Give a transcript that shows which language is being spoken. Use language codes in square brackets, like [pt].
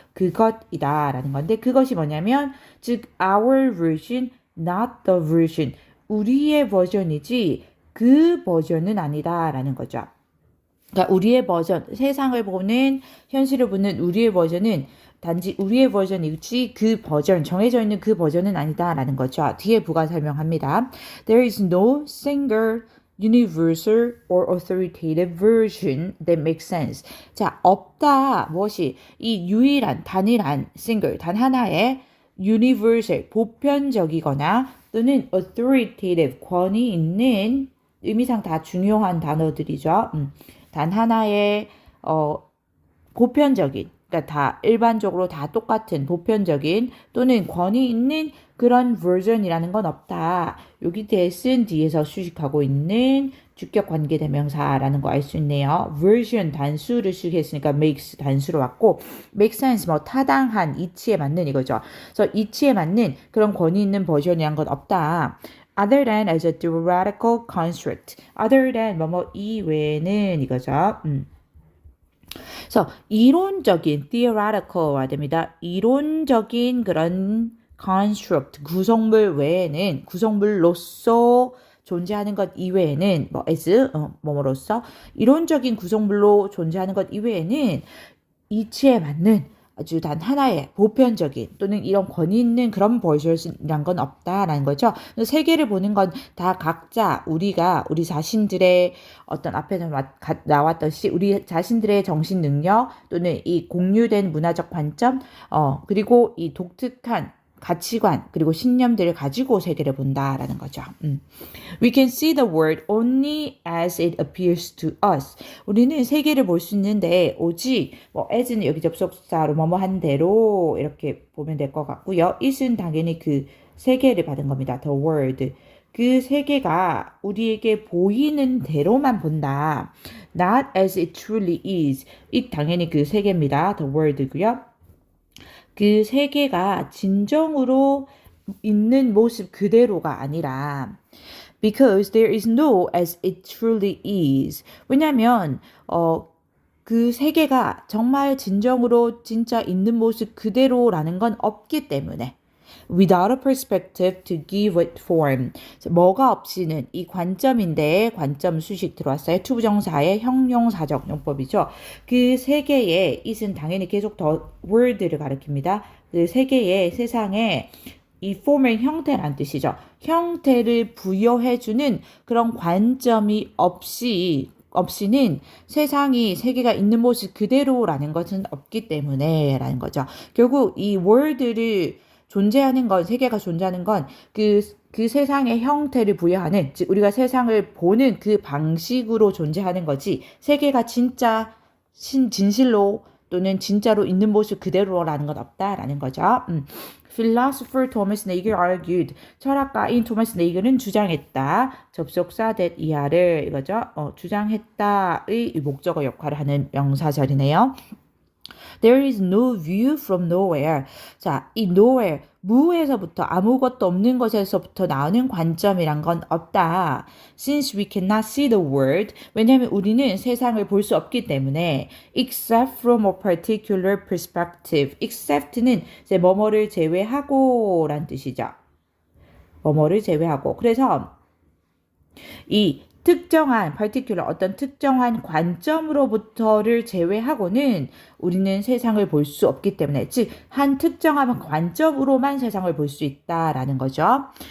[ko] 그것이다라는 건데 그것이 뭐냐면 즉 [en] our version not the version [ko] 우리의 버전이지 그 버전은 아니다라는 거죠. 그러니까 우리의 버전 세상을 보는 현실을 보는 우리의 버전은 단지 우리의 버전이지 그 버전, 정해져 있는 그 버전은 아니다라는 거죠. 뒤에 부가 설명합니다. [en] There is no single, universal or authoritative version that makes sense. [ko] 자, 없다. 무엇이? 이 유일한, 단일한, single, 단 하나의 universal, 보편적이거나 또는 authoritative, 권위 있는 의미상 다 중요한 단어들이죠. 단 하나의 보편적인 그러니까 다 일반적으로 다 똑같은 보편적인 또는 권위 있는 그런 version이라는 건 없다. 여기 that은 뒤에서 수식하고 있는 주격 관계대명사라는 거 알 수 있네요. version 단수를 쓰겠으니까 makes 단수로 왔고 make sense 타당한 이치에 맞는 이거죠. 그래서 이치에 맞는 그런 권위 있는 버전이란 건 없다. [en] Other than as a theoretical construct. [ko] Other than 이외에는 이거죠. 그래서 이론적인 theoretical화 됩니다. 이론적인 그런 construct 구성물 외에는 구성물로서 존재하는 것 이외에는 as 뭐뭐로서 이론적인 구성물로 존재하는 것 이외에는 이치에 맞는 아주 단 하나의 보편적인 또는 이런 권위 있는 그런 버전이란 건 없다라는 거죠. 세계를 보는 건 다 각자 우리 자신들의 어떤 앞에서 나왔듯이 우리 자신들의 정신 능력 또는 이 공유된 문화적 관점 그리고 이 독특한 가치관 그리고 신념들을 가지고 세계를 본다라는 거죠. [en] We can see the world only as it appears to us. [ko] 우리는 세계를 볼 수 있는데 오직 as는 여기 접속사로 한 대로 이렇게 보면 될 것 같고요. it은 당연히 그 세계를 받은 겁니다. [en] The world. [ko] 그 세계가 우리에게 보이는 대로만 본다. [en] Not as it truly is. [ko] it 당연히 그 세계입니다. [en] The world고요. [ko] 그 세계가 진정으로 있는 모습 그대로가 아니라 [en] because there is no as it truly is. [ko] 왜냐면 그 세계가 정말 진정으로 진짜 있는 모습 그대로라는 건 없기 때문에. [en] Without a perspective to give it form. [ko] 뭐가 없이는 이 관점인데 관점 수식 들어왔어요. 투부정사의 형용사적 용법이죠. 그 세계의 it은 당연히 계속 더 word를 가리킵니다. 그 세계의 세상에 이 form의 형태란 뜻이죠. 형태를 부여해주는 그런 관점이 없이는 세상이 세계가 있는 모습 그대로라는 것은 없기 때문에 라는 거죠. 결국 이 word를 존재하는 건, 세계가 존재하는 건 그 세상의 형태를 부여하는, 즉 우리가 세상을 보는 그 방식으로 존재하는 거지 세계가 진짜 진실로 또는 진짜로 있는 모습 그대로라는 건 없다라는 거죠. [en] Philosopher Thomas Nagel argued. [ko] 철학가인 토마스 네이글은 주장했다. 접속사 that 이하를 이거죠. 주장했다의 목적어 역할을 하는 명사절이네요. [en] There is no view from nowhere. [ko] 자, 이 nowhere, 무에서부터 아무것도 없는 것에서부터 나오는 관점이란 건 없다. [en] Since we cannot see the world, [ko] 왜냐하면 우리는 세상을 볼 수 없기 때문에 [en] except from a particular perspective. [ko] except는 이제 뭐뭐를 제외하고 란 뜻이죠. 뭐뭐를 제외하고. 그래서 이 특정한 particular 어떤 특정한 관점으로부터를 제외하고는 우리는 세상을 볼 수 없기 때문에 즉 한 특정한 관점으로만 세상을 볼 수 있다라는 거죠.